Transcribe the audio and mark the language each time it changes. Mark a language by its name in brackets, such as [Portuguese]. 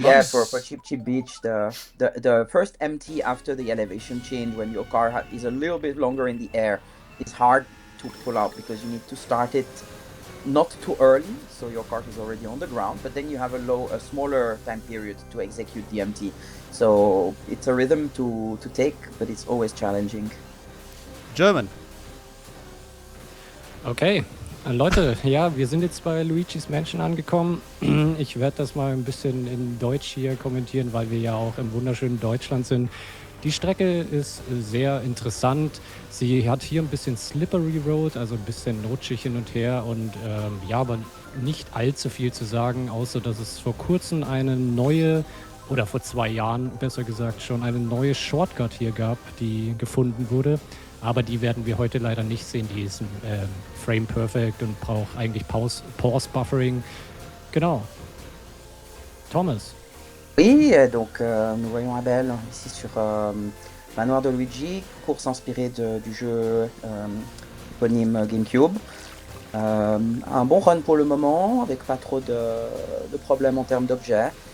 [English] Yeah, for Cheap Cheap Beach, the first MT after the elevation change, when your car is a little bit longer in the air, it's hard to pull out because you need to start it not too early, so your cart is already on the ground, but then you have a smaller time period to execute the MT. So it's a rhythm to take, but it's always challenging. German. [German] Okay, Leute, ja, wir sind jetzt bei Luigi's Mansion angekommen. Ich werde das mal ein bisschen in Deutsch hier kommentieren, weil wir ja auch im wunderschönen Deutschland sind. Die Strecke ist sehr interessant. Sie hat hier ein bisschen Slippery Road, also ein bisschen rutschig hin und her und ja, aber nicht allzu viel zu sagen, außer dass es vor kurzem eine neue, oder vor 2 Jahren besser gesagt schon, eine neue Shortcut hier gab, die gefunden wurde. Aber die werden wir heute leider nicht sehen. Die ist Frame Perfect und braucht eigentlich Pause Buffering. Genau. Thomas. [French] Oui, donc nous voyons Abel ici sur Manoir de Luigi, course inspirée du jeu éponyme GameCube. Un bon run pour le moment, avec pas trop de problèmes en termes d'objets.